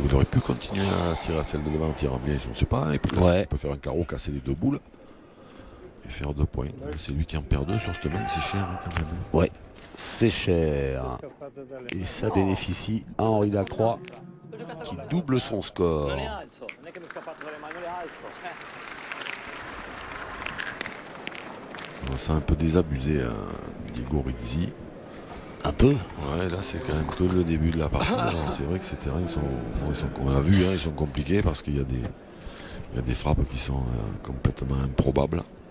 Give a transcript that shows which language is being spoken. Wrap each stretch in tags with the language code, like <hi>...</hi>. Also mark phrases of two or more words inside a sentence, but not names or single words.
<fr>Il aurait pu continuer à tirer à celle de devant en tirant bien, je ne sais pas. Il peut faire un carreau, casser les deux boules et faire 2 points. C'est lui qui en perd 2 sur cette main, c'est cher hein, quand même. Ouais, c'est cher. Et ça bénéficie à Henri Lacroix qui double son score.</fr> <it>Non le alzo, non è che mi è scappato dalle mani, non le alzo.</it> <fr>On sent un peu désabusé Diego Rizzi. Un peu. Ouais, là c'est quand même que le début de la partie. C'est vrai que ces terrains, on l'a vu, hein, ils sont compliqués parce qu'il y a des frappes qui sont complètement improbables.</fr>